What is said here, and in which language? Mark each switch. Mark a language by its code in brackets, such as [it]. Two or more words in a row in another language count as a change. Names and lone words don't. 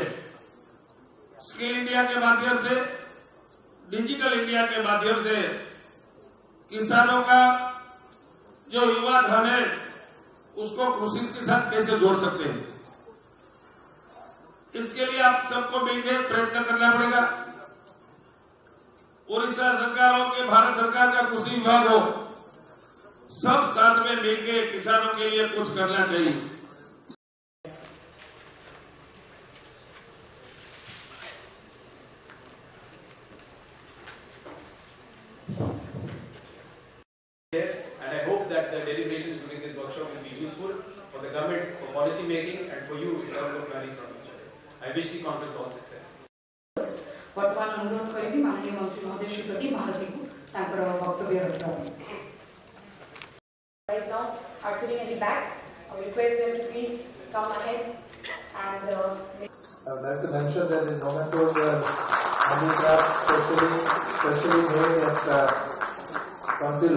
[hi] स्किल इंडिया के माध्यम से, डिजिटल इंडिया के माध्यम से किसानों का जो युवा धन है उसको कृषि के साथ कैसे जोड़ सकते हैं, इसके लिए आप सबको मिलकर प्रयत्न करना पड़ेगा। उड़ीसा सरकार हो कि भारत सरकार का कृषि विभाग हो, सब साथ में मिलकर किसानों के लिए कुछ करना चाहिए। [en] And I hope that the deliberations during this workshop will be useful for the government, for policy making, and for you in terms of learning from each other. I wish the conference all success. [or] ବର୍ତ୍ତମାନ ଅନୁରୋଧ କରିବି ମାନନୀୟ ମନ୍ତ୍ରୀ ମହୋଦୟ ଶ୍ରୀ ପ୍ରଦୀପ ମହାରଥୀଙ୍କୁ ତାଙ୍କର ବକ୍ତବ୍ୟ ରଖିବା ପାଇଁ। [en] Right now are sitting in the back. I will request them to please come ahead and I would like to mention that the nomenclature handicraft specially made at Contillo.